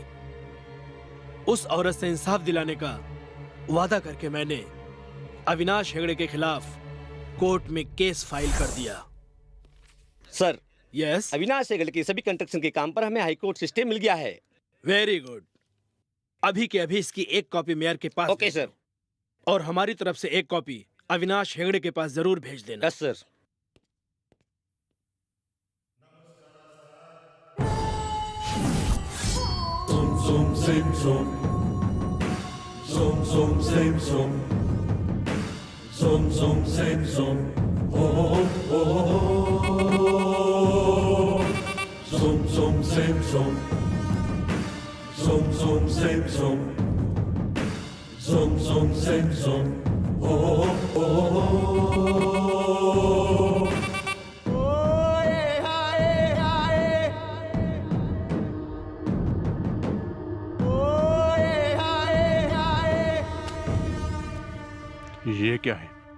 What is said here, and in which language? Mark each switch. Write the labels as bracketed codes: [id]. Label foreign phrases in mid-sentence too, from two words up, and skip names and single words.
[hi] उस औरत से इंसाफ दिलाने का वादा करके मैंने अविनाश हेगड़े के खिलाफ कोर्ट में केस फाइल कर दिया। सर, यस, अविनाश हेगड़े के सभी कंस्ट्रक्शन के काम पर हमें हाईकोर्ट से स्टे मिल गया है। [en] Very good. [hi] अभी के अभी इसकी एक कॉपी मेयर के पास [en] OK sir. [hi] और हमारी तरफ से एक कॉपी अविनाश हेगड़े के पास जरूर भेज देना। [en] Yes sir. Zoom, same zoom. Zoom, zoom, same zoom. Zoom, zoom, same zoom. Oh, oh, oh, oh. Zoom, zoom, same zoom. Zoom, zoom, same zoom. Zoom, zoom, same zoom. Oh, oh, oh, oh. [hi] ये क्या है?